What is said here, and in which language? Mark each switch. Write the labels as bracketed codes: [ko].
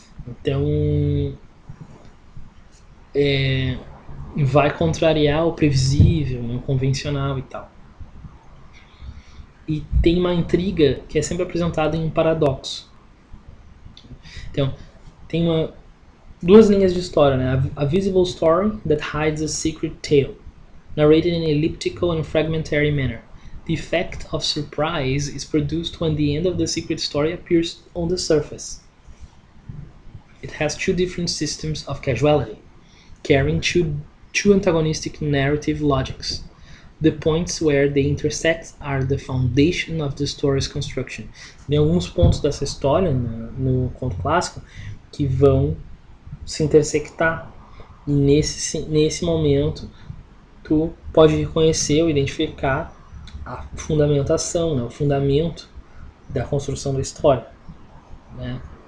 [pt] Então vai contrariar o previsível, o convencional e tal. E tem uma intriga que é sempre apresentada em um paradoxo. Então, tem duas linhas de história, né? [en] A visible story that hides a secret tale, narrated in an elliptical and fragmentary manner. The effect of surprise is produced when the end of the secret story appears on the surface. It has two different systems of causality, carrying two antagonistic narrative logics. The points where they intersect are the foundation of the story's construction. [pt] Tem alguns pontos dessa história no conto clássico que vão se intersectar. E nesse momento tu pode reconhecer ou identificar a fundamentação, né, o fundamento da construção da história, né?